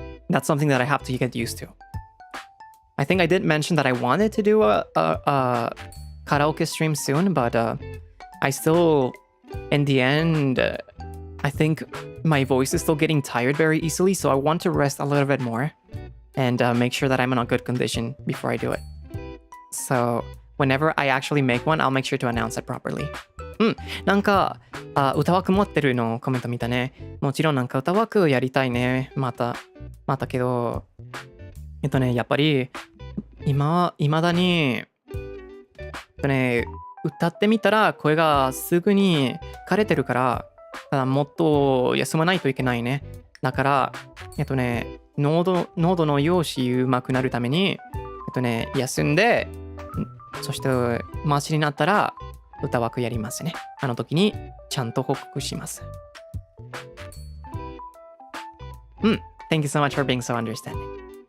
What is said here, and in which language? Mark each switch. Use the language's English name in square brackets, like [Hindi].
[English] That's something that I have to get used to. I think I did mention that I wanted to do a karaoke stream soon, but I still, in the end, I think my voice is still getting tired very easily, so I want to rest a little bit more and make sure that I'm in a good condition before I do it. So whenever I actually make one, I'll make sure to announce it properly. [Japanese] なんか歌枠持ってるのコメント見たね。もちろんなんか歌枠やりたいね。またけどやっぱり未だに歌ってみたら声がすぐに枯れてるからもっと休まないといけないね。だから喉の調子うまくなるために休んで、そしてマシになったら歌枠やりますね。あの時にちゃんと報告します。 [English] Thank you so much for being so understanding.